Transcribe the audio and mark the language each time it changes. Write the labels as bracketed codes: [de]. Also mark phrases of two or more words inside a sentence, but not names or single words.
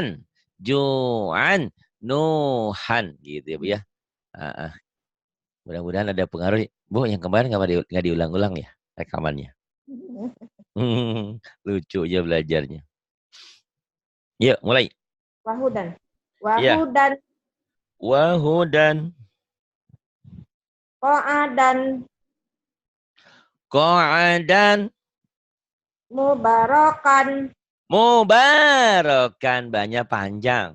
[id] Ju'an. Nuhan. Gitu ya Bu ya. Ah, ah. Mudah-mudahan ada pengaruh. Bu, yang kemarin nggak diulang-ulang ya rekamannya. Lucu aja belajarnya. Yuk, mulai. [ar] wahudan [id] Iya. [ar] wahudan Wahudan. qa'adan Qa'adan. mubarakan [id] Mubarakan. Banyak panjang.